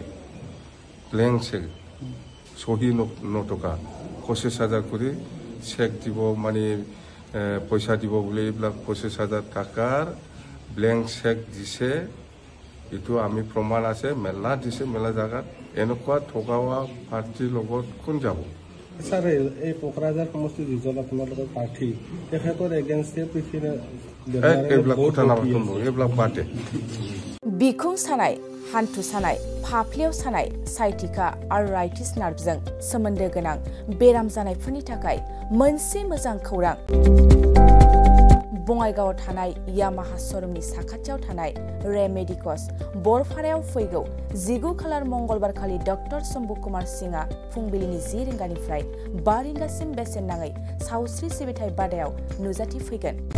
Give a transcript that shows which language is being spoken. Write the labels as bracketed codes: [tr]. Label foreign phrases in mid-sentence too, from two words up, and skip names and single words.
[as] ব্লেংক চেক, চহী নটকা 25,000 কৰি চেক দিব, মানে পইচা দিব বুলি এইবিলাক 25,000 টকাৰ ব্লেংক চেক দিছে। এইটো আমি প্ৰমাণ আছে, মেলা দিছে, মেলা জেগাত। এনেকুৱা ঠগাৱা পাৰ্টিৰ লগত কোন যাব? স্যার, এই কোকরাঝার সমষ্টি যিজন আপোনালোকৰ প্ৰাৰ্থী, তেখেতৰ এগেইনষ্টে এইবিলাক কথা নাপাতো, এইবিলাক পাতে। [brx] बिखुं सानाय, हान्थु सानाय, फाफ्लियाव सानाय, [en] sciatica arthritis [brx] नार्भजों सोमोन्दो गोनां बेराम जानायफोरनि थाखाय मोनसे मोजां खौरां। बङाइगावआव थानाय यामाहा श'रुमनि साखाथियाव थानाय रेमेडिकस बरपारायाव फैगौ 19 खालार मंगलबार खालि डक्टर शम्भु कुमार सिंहआ फुंबिलिनि 10 रिंगानिफ्राय 5 रिंगासिम बेसेन नाङै सावस्रि सिबिथाय बादायाव नुजाथि फैगोन।